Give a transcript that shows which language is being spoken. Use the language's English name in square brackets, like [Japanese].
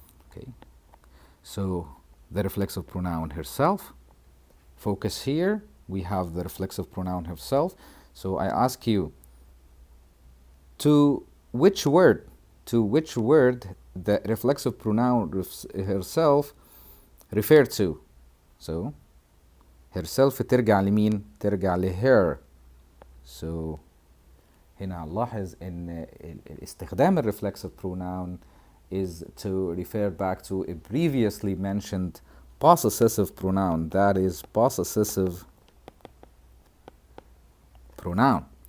[English] Okay, so the reflexive pronoun herself. Focus here. We have the reflexive pronoun herself. So I ask you, to which word the reflexive pronoun herself refer to? [Arabic] So herself ترجع لمين؟ ترجع لher. [English] So [Arabic] هنا هنلاحظ ان استخدام [English] الرeflexive pronoun is to refer back to a previously mentioned possessive pronoun, that is possessive pronoun.